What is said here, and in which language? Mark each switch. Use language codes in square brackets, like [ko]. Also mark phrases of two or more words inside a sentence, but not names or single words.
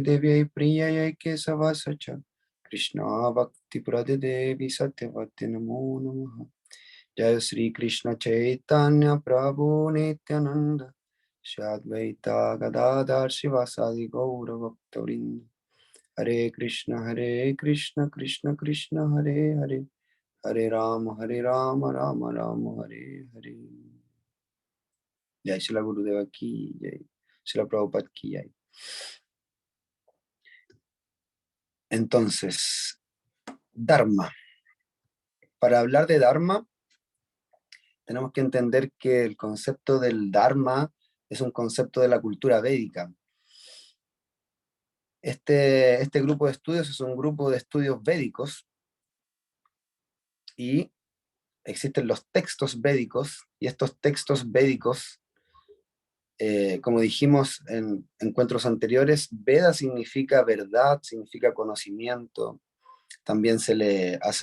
[sa] Devyai Priyayai Kesavasacha Krishna Bhakti Pradevi Satyavati Namo Namaha Jai Sri Krishna Chaitanya Prabhu Nityananda Shri Advaita Gadadhar Shivasadi Gaura Bhaktavinda Hare Krishna Krishna Krishna Hare Hare Hare Rama Rama Rama Hare Hare. [hi] Jai Srila Gurudeva ki Jai, Srila Prabhupada ki Jai. [es] Entonces, Dharma. Para hablar de Dharma, tenemos que entender que el concepto del Dharma es un concepto de la cultura védica. Este grupo de estudios es un grupo de estudios védicos y existen los textos védicos, y estos textos védicos, como dijimos en encuentros anteriores, Veda significa verdad, significa conocimiento, también se le